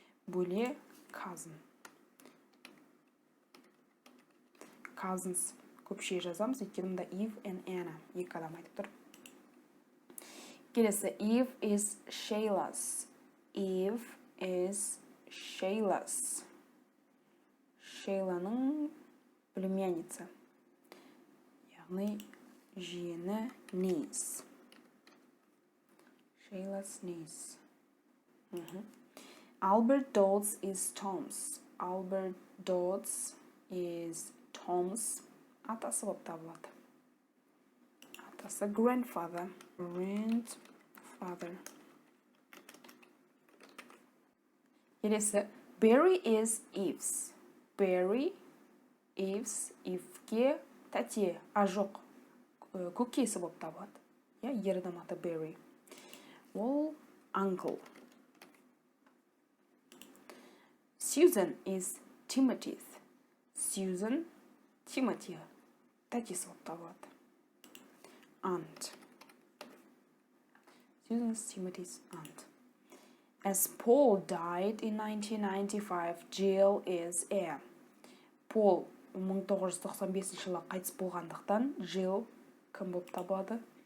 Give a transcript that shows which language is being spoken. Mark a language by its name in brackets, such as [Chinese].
[Kazakh] Бөле cousin. Cousins көпше жазамыз, өйткені мұнда Eve and Anna екі адам айтып тұр. Келесі, [English] Eve is Sheila's. Eve is Sheila's. [Kazakh] Sheila'ның племянница. Яғни жиені niece. [English] Sheila's niece. Albert Dodds is Tom's. Albert Dodds is Tom's. [Kazakh] Атасы болып табылады. Атасы grandfather. [English] Grandfather. [Kazakh] Келесі, [English] Barry is Eve's. [Kazakh] Barry, Eve's, Eve'ге тәте, жоқ, көкесі болып табылады. Ер адам аты Barry. Ол uncle. [English] Susan is Timothy's. [Kazakh] Susan, Timothy, тәтесі болып табылады. [English] Aunt. Susan is Timothy's aunt. As Paul died in 1995, Jill is heir. [Kazakh] Paul 1995 жылы қайтыс болғандықтан, Jill кім болып табылады?